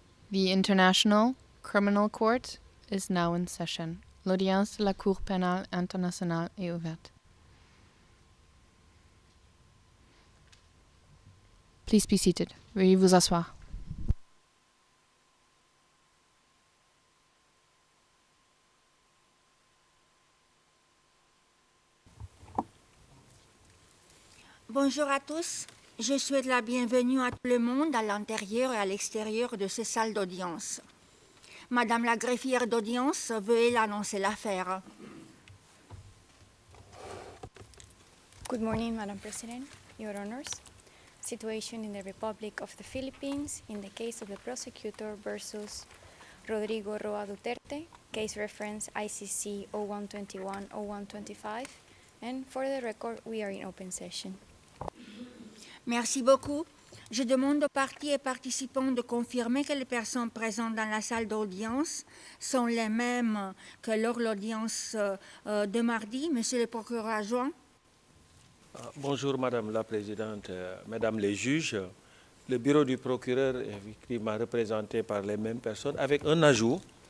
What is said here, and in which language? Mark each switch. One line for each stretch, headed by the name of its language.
English: The International Criminal Court is now in session.
French: L'audience de la Cour pénale internationale est ouverte.
English: Please be seated.
French: Veuillez vous asseoir. Bonjour à tous. Je souhaite la bienvenue à tout le monde à l'intérieur et à l'extérieur de ces salles d'audience. Madame la greffière d'audience, veuillez annoncer l'affaire.
English: Good morning, Madam President, Your Honors. Situation in the Republic of the Philippines in the case of the prosecutor versus Rodrigo Roa Duterte, case reference ICC 0121-0125, and for the record, we are in open session.
French: Merci beaucoup. Je demande aux parties et participants de confirmer que les personnes présentes dans la salle d'audience sont les mêmes que lors de l'audience de mardi. Monsieur le procureur adjoint. Bonjour Madame la Présidente, Mesdames les juges. Le bureau du procureur est effectivement représenté par les mêmes personnes avec un ajout.